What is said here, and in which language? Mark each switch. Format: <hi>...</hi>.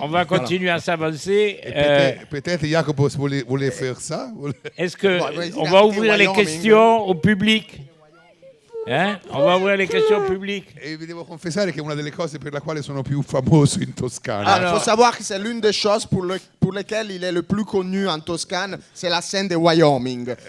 <fr>On va continuer à s'avancer. Peut-être Jacopo voulait faire ça. Est-ce que on va ouvrir les questions au public? On va ouvrir les questions publiques.</fr> <it>E vi devo confessare che è una delle cose per la quale sono più famoso in Toscana.</it> <fr>Il faut savoir que c'est l'une des choses pour lesquelles il est le plus connu en Toscane, c'est la scène de Wyoming.</fr>